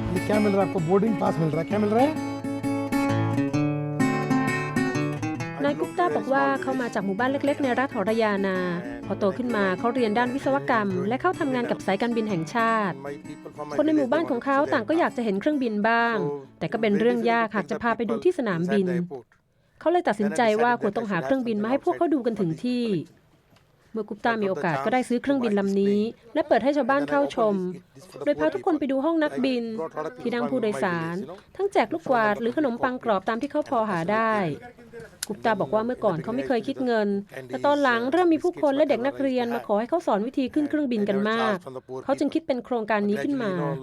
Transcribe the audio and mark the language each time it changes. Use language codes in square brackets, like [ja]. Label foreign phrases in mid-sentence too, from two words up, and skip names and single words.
[hi] क्या मिल रहा है आपको बोर्डिंग पास मिल रहा है क्या मिल रहा है [th] นายกุปตาบอกว่าเขามาจากหมู่บ้านเล็กๆในรัฐหรยานาพอโตขึ้นมาเขาเรียนด้านวิศวกรรมและเข้าทำงานกับสายการบินแห่งชาติคนในหมู่บ้านของ เขาต่างก็อยากจะเห็นเครื่องบินบ้างแต่ก็เป็นเรื่องยากหากจะพาไปดูที่สนามบินเขาเลยตัดสินใจว่าควรต้องหาเครื่องบินมาให้พวกเขาดูกันถึงที่เมื่อกุปตามีโอกาสก็ได้ซื้อเครื่องบินลำนี้และเปิดให้ชาวบ้านเข้าชมโดยพาทุกคนไปดูห้องนักบินที่นั่งผู้โดยสารทั้งแจกลูกกวาดหรือขนมปังกรอบตามที่เขาพอหาได้กุปตาบอกว่าเมื่อก่อนเขาไม่เคยคิดเงินแต่ตอนหลังเริ่มมีผู้คนและเด็กนักเรียนมาขอให้เขาสอนวิธีขึ้นเครื่องบินกันมากเขาจึงคิดเป็นโครงการนี้ขึ้นมา